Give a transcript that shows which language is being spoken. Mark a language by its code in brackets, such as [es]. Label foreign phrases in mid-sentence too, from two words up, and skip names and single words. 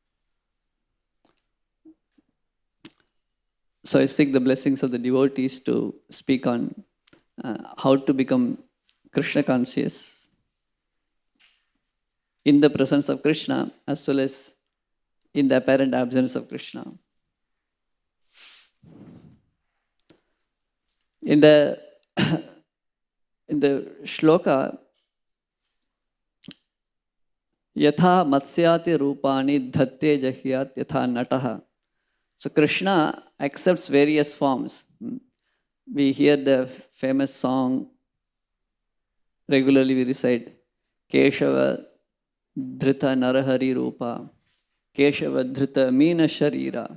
[en] So I seek the blessings of the devotees to speak on how to become Krishna conscious in the presence of Krishna as well as in the apparent absence of Krishna. In the shloka, [sa] Yatha matsyati rupani dhatte jahyat yatha nataha. [en] So Krishna accepts various forms. We hear the famous song, regularly we recite, [sa] Keshava Dhrita Narahari Rupa, Keshava Dhrita Meena Sharira.